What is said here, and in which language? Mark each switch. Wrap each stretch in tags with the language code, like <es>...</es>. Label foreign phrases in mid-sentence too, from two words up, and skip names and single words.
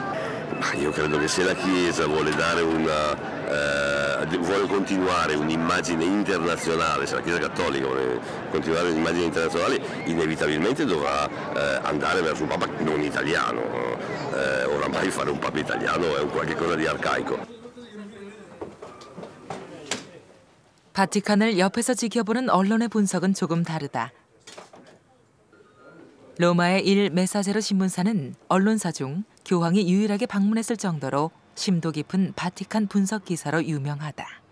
<it>Io credo che se la Chiesa vuole dare vuole continuare un'immagine internazionale, se la Chiesa Cattolica vuole continuare un'immagine internazionale, inevitabilmente dovrà andare verso un Papa non italiano. Oramai fare un Papa italiano è un qualche cosa di arcaico.</it> <ko>바티칸을 옆에서 지켜보는 언론의 분석은 조금 다르다. 로마의 일 메사제로 신문사는 언론사 중 교황이 유일하게 방문했을 정도로 심도 깊은 바티칸 분석 기사로 유명하다.</ko>